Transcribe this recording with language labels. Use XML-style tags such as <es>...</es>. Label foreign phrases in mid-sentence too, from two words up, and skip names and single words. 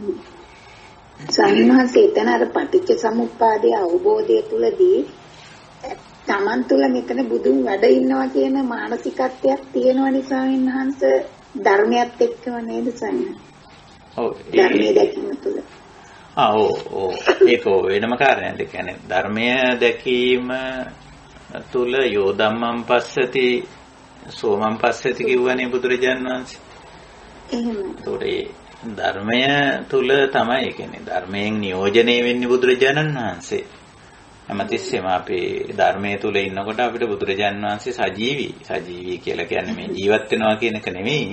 <si>සම්මාසේ එතන අර පටිච්ච සමුප්පාදයේ අවබෝධය තුලදී තමන් තුල මෙතන බුදුන් වැඩ ඉන්නවා කියන මානසිකත්වයක් තියෙනවනේ ස්වාමීන් වහන්සේ ධර්මයත් එක්කම නේද සම්මා? ඔව්. ධර්මයේ දැකීම තුල. ඔව්. ඒක වෙනම කාරණයක්. ඒ කියන්නේ ධර්මය දැකීම තුල</si> <pi>යෝ ධම්මං පස්සති සෝමං පස්සති</pi> <si>කියවනේ බුදුරජාණන් වහන්සේ. එහෙම. ධර්මය තුල තමයි කියන්නේ ධර්මයෙන් නියෝජනය වෙන්නේ බුදුරජාණන් වහන්සේ. හැමතිස්සෙම අපේ ධර්මයේ තුල ඉන්නකොට අපිට බුදුරජාණන් වහන්සේ සජීවී කියලා කියන්නේ මේ ජීවත් වෙනවා කියන එක නෙමෙයි.</si>